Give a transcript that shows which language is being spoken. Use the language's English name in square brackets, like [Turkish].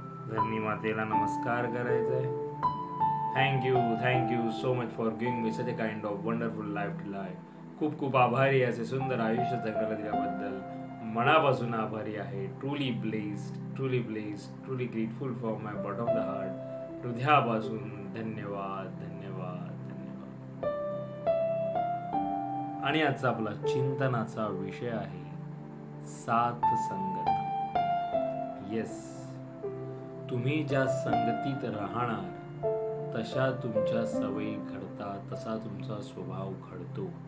[Marathi] धरणी मातेला नमस्कार करायचा आहे. [English] Thank you so much for giving me such a kind of wonderful life to life. [Marathi] खूप खूप आभारी असे सुंदर आयुष्य जगायला दिल्याबद्दल मनापासून आभारी आहे. [English] Truly blessed truly grateful for my bottom of the heart. [Marathi] हृदयापासून धन्यवाद धन्यवाद धन्यवाद. आणि आजचा आपला चिंतनाचा विषय आहे सात संगत. येस, तुम्ही ज्या संगतीत राहणार तशा तुमच्या सवयी घडतात, तसा तुमचा स्वभाव घडतो.